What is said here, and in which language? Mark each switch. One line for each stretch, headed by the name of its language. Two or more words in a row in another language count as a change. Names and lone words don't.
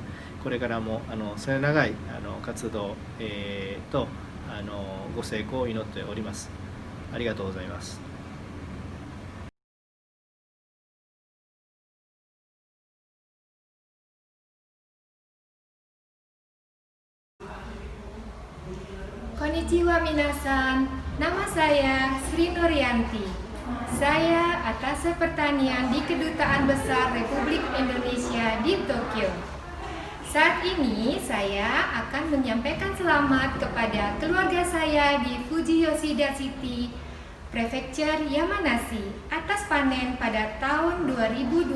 Japanese: これからも末永い活動、とご成功を祈っております。ありがとうございます。こんにちは皆さん,
Indonesian: nama saya Sri Nuryanti. Saya Atase Pertanian di Kedutaan Besar Republik Indonesia di Tokyo. Saat ini saya akan menyampaikan selamat kepada keluarga saya di Fuji Yoshida City, Prefektur Yamanashi, atas panen pada tahun 2020.